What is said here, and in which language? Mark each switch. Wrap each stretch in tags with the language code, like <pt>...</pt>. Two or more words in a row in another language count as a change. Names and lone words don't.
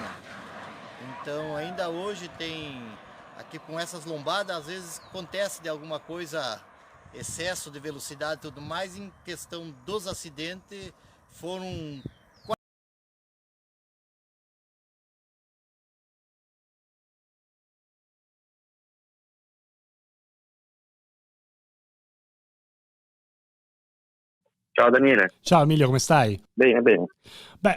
<pt>Então ainda hoje tem, aqui com essas lombadas, às vezes acontece de alguma coisa, excesso de velocidade e tudo mais, em questão dos acidentes, foram</pt> <it>Ciao Daniele. Ciao Emilio, come stai? Bene, bene.</it>